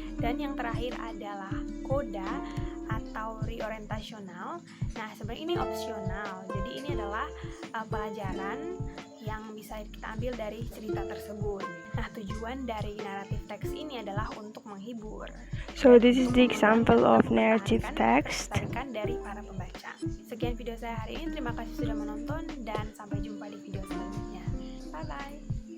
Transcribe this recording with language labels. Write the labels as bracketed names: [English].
[Indonesian] Dan yang terakhir adalah koda atau reorientasional. Nah, sebenarnya ini opsional. Jadi ini adalah pelajaran yang bisa kita ambil dari cerita tersebut. Nah, tujuan dari narrative text ini adalah untuk menghibur. [English] So this is the example of narrative text. [Indonesian] Tarikan dari para pembaca. Sekian video saya hari ini. Terima kasih sudah menonton dan sampai jumpa di video selanjutnya. Bye bye.